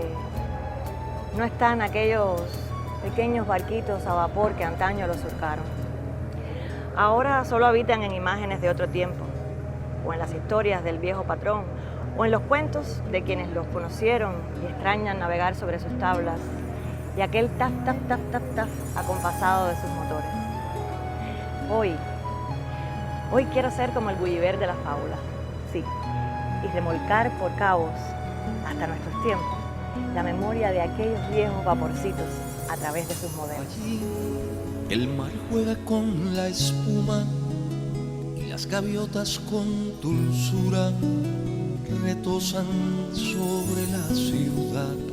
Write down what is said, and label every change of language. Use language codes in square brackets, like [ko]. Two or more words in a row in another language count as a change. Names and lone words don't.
[es] No están aquellos pequeños barquitos a vapor que antaño los surcaron. Ahora solo habitan en imágenes de otro tiempo, o en las historias del viejo patrón, o en los cuentos de quienes los conocieron y extrañan navegar sobre sus tablas, y aquel taf, taf, taf, taf, taf acompasado de sus motores. Hoy quiero ser como el Gulliver de la fábula, sí, y remolcar por cabos, hasta nuestros tiempos, la memoria de aquellos viejos vaporcitos a través de sus modelos. Allí el mar juega con la espuma y las gaviotas con dulzura retosan sobre la ciudad.